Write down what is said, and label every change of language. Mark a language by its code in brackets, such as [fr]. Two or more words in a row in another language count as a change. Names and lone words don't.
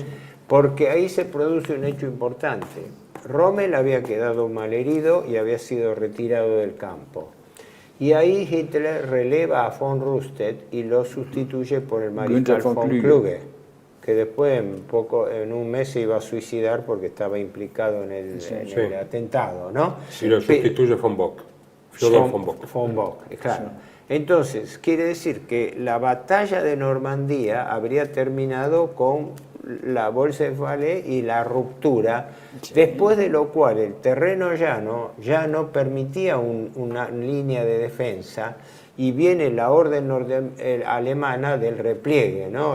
[es] Porque ahí se produce un hecho importante. Rommel había quedado malherido y había sido retirado del campo. Y ahí Hitler releva a von Rundstedt y lo sustituye por el mariscal von Kluge, que después en un mes se iba a suicidar porque estaba implicado en el atentado, ¿no? Y lo sustituye von Bock. Theodor von Bock. Von Bock, claro. Entonces, quiere decir que la batalla de Normandía habría terminado con la bolsa de Falaise y la ruptura, después de lo cual el terreno llano ya no permitía una línea de defensa y viene la orden alemana del repliegue, ¿no?